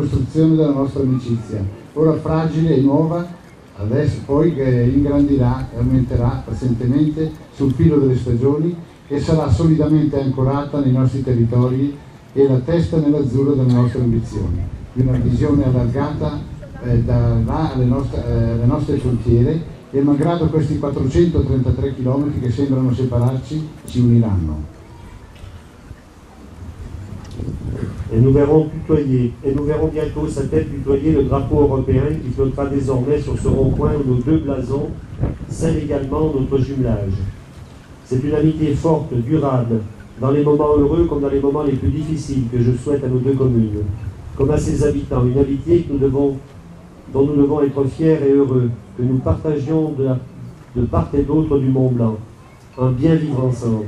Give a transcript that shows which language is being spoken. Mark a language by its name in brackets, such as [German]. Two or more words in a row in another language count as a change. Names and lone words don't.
[Italian] costruzione della nostra amicizia, ora fragile e nuova, adesso poi che ingrandirà e aumenterà pazientemente sul filo delle stagioni e sarà solidamente ancorata nei nostri territori e la testa nell'azzurro delle nostre ambizioni, di una visione allargata da là alle nostre frontiere. E malgrado questi 433 km che sembrano separarci, ci uniranno. [French] Et nous verrons bientôt sa tête tutoyer le drapeau européen qui flottera désormais sur ce rond-point où nos 2 blasons scellent également notre jumelage. C'est une amitié forte, durable, dans les moments heureux comme dans les moments les plus difficiles que je souhaite à nos 2 communes, comme à ses habitants, une amitié dont nous devons être fiers et heureux, que nous partagions de part et d'autre du Mont Blanc, un bien vivre ensemble.